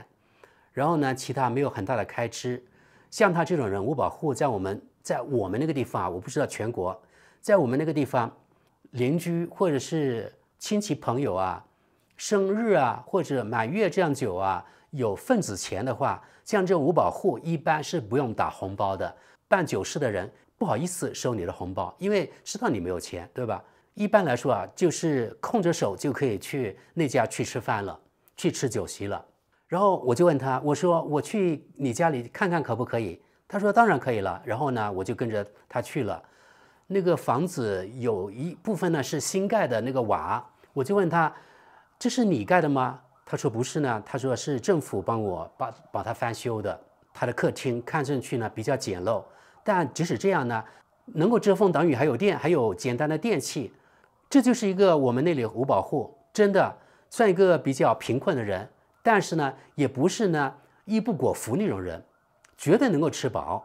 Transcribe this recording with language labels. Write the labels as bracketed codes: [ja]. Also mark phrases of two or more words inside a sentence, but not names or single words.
[zh] 然後呢，其他沒有很大的開支。像他這種人，五保戶在我們那個地方啊，我不知道全國，在我們那個地方，鄰居或者是親戚朋友啊，生日啊或者滿月這樣久啊，有份子錢的話，像這種五保戶一般是不用打紅包的。辦酒席的人不好意思收你的紅包，因為知道你沒有錢，對吧？一般來說啊，就是空着手就可以去那家去吃飯了，去吃酒席了。然後我就問他，我說我去你家裡看看可不可以？他說当然可以了。然後呢，我就跟着他去了。那個房子有一部分呢是新蓋的那個瓦，我就問他，這是你蓋的嗎？他說不是呢，他說是政府幫我把它翻修的。他的客廳看上去呢比較簡陋，但即使這樣呢，能夠遮風擋雨，還有電，還有簡單的電器。這就是一個我們那裡五保戶，真的算一個比較貧困的人。但是呢，也不是呢衣不裹腹那種人，絕對能夠吃飽。